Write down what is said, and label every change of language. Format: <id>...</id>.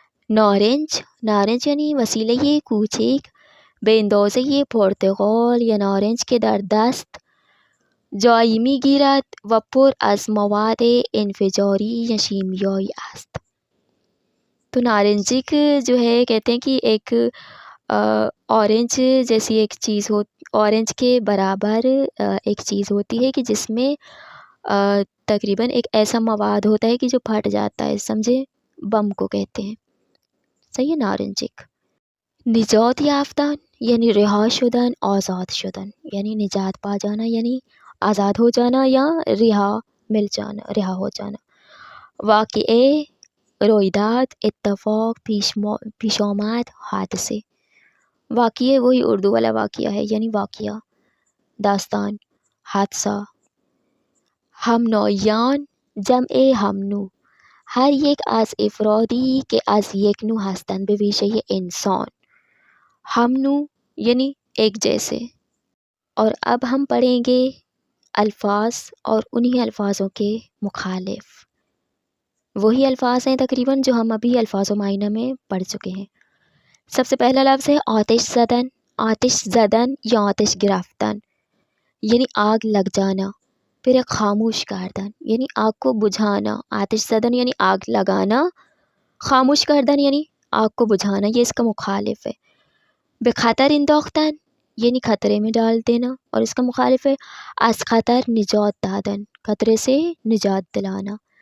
<fa>نارنج، نارنج یعنی وسیله کوچک به اندازه پرتقال یا نارنج که در دست جایی میگیرد و پر از مواد انفجاری یا شیمیایی است.</fa> <ur>تو نارنجک جو ہے کہتے ہیں کہ ایک اورنج جیسی ایک چیز اورنج کے برابر ایک چیز ہوتی ہے کہ جس میں تقریباً ایک ایسا مواد ہوتا ہے کہ جو پھٹ جاتا ہے، سمجھے، بم کو کہتے ہیں. صحیح ہے. نارنجک. نجات یافتن یعنی رہا شدن، آزاد شدن یعنی نجات پا جانا، یعنی آزاد ہو جانا یا رہا ہو جانا.</ur> <fa>واقعے، رویداد، اتفاق، پیش آمد، حادثے.</fa> <ur>واقعے وہی اردو والا واقعہ ہے، یعنی واقعہ، داستان، حادثہ.</ur> <fa>هم نوعیان جمع همنو، هر یک از افرادی که از یک نوع هستند به ویژه انسان.</fa> <ur>همنو یعنی ایک جیسے. اور اب ہم پڑھیں گے الفاظ اور انہی الفاظوں کے مخالف. وہی الفاظ ہیں تقریباً جو ہم ابھی الفاظ و معینہ میں پڑھ چکے ہیں. سب سے پہلا لفظ ہے آتش زدن. آتش زدن یا آتش گرفتن یعنی آگ لگ جانا. پھر ایک خاموش کردن یعنی آگ کو بجھانا. آتش زدن یعنی آگ لگانا، خاموش کردن یعنی آگ کو بجھانا، یہ اس کا مخالف ہے. بے خطر انداختن یعنی خطرے میں ڈال دینا، اور اس کا مخالف ہے از خطر نجات دادن، خطرے سے نجات دلانا.</ur>